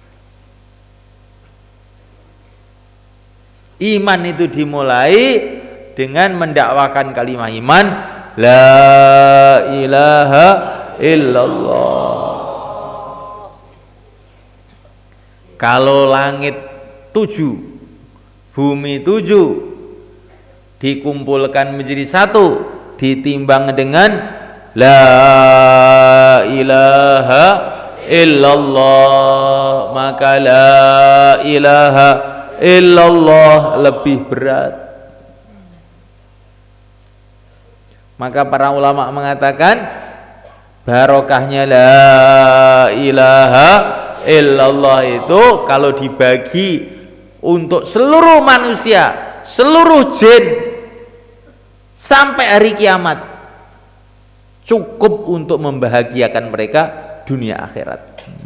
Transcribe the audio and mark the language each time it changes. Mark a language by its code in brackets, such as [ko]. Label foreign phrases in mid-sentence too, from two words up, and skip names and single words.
[id] Iman itu dimulai dengan mendakwakan kalimat iman, [ar] لا إله إلا الله. [id] Kalau langit 7, bumi 7 dikumpulkan menjadi satu, ditimbang dengan [ar] لا إله إلا الله, [id] maka [ar] لا إله إلا الله [id] lebih berat. Maka para ulama mengatakan barokahnya [ar] لا إله إلا الله [id] itu kalau dibagi untuk seluruh manusia, seluruh jin sampai hari kiamat, cukup untuk membahagiakan mereka dunia akhirat.